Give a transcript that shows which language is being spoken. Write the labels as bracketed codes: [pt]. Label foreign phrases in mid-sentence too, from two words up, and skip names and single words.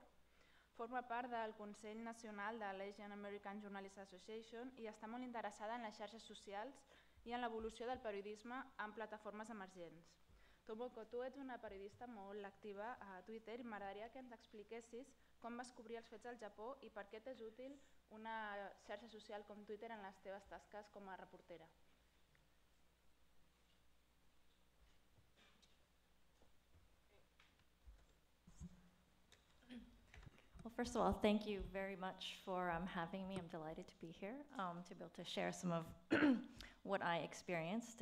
[ca] Forma part del Consell Nacional de l'Asian American Journalists Association i està molt interessada en les xarxes socials i en l'evolució del periodisme en plataformes emergents. Tomoko, tu ets una periodista molt activa a Twitter i m'agradaria que ens expliquessis com vas cobrir els fets al Japó i per què t'és útil una xarxa social com Twitter en les teves tasques com a reportera. [en] Well, first of all, thank you very much for having me. I'm delighted to be here, to be able to share some of what I experienced.